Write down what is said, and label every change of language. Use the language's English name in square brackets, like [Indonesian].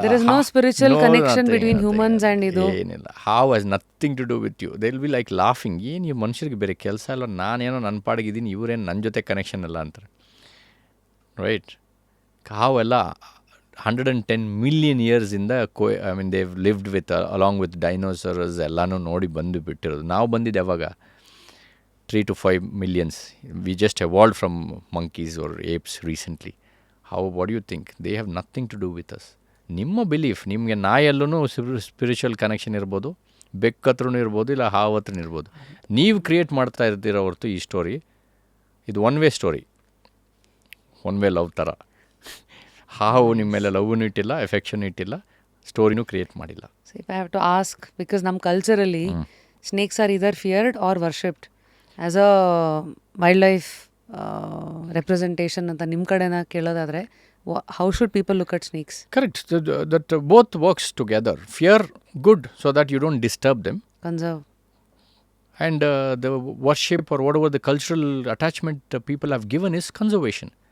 [English] no spiritual connection between humans and [Kannada] ಇದು ಏನಿಲ್ಲ. [English] ಹಾವ್ has nothing to do with you. They will be like laughing. [Kannada] ಏನು ಈ ಮನುಷ್ಯರಿಗೆ ಬೇರೆ ಕೆಲಸ ಇಲ್ಲ, ನಾನೇನೋ ನನ್ನ ಪಾಡಿಗಿದ್ದೀನಿ, ಇವರೇನು ನನ್ನ ಜೊತೆ ಕನೆಕ್ಷನ್ ಇಲ್ಲ ಅಂತಾರೆ. ರೈಟ್? ಹಾವೆಲ್ಲ [English] 110 million years ಇಂದ they've lived with along with dinosaurs [Kannada] ಎಲ್ಲನೂ ನೋಡಿ ಬಂದು ಬಿಟ್ಟಿರೋದು. ನಾವು ಬಂದಿದ್ದು ಯಾವಾಗ 3 to 5 millions. [English] We just evolved from monkeys or apes recently. What do you think? They have nothing to do with us. [Kannada] ನಿಮ್ಮ ಬಿಲೀಫ್, ನಿಮಗೆ ನಾಯಲ್ಲೂ spiritual connection ಇರ್ಬೋದು, ಬೆಕ್ಕತ್ರನೂ ಇರ್ಬೋದು, ಇಲ್ಲ ಹಾವು ಹತ್ರನೂ ಇರ್ಬೋದು. ನೀವು ಕ್ರಿಯೇಟ್ ಮಾಡ್ತಾ ಇರ್ತೀರೋ ಹೊರತು ಈ ಸ್ಟೋರಿ ಇದು one way story, one way love ಥರ. ಹಾವು ನಿಮ್ಮ ಮೇಲೆ ಲವ್ನು ಇಟ್ಟಿಲ್ಲ, ಎಫೆಕ್ಷನ್ ಇಟ್ಟಿಲ್ಲ, ಸ್ಟೋರಿನೂ ಕ್ರಿಯೇಟ್ ಮಾಡಿಲ್ಲ. [English] so if I have to ask, because ನಮ್ಮ ಕಲ್ಚರಲ್ಲಿ snakes are either feared or worshipped as a wildlife representation [Kannada] ಅಂತ ನಿಮ್ಮ ಕಡೆನ ಕೇಳೋದಾದರೆ, [English] how should people look at snakes? Correct. That both works together. Fear, good, so that you don't disturb them. Conserve. And the worship or whatever the cultural attachment people have given is conservation.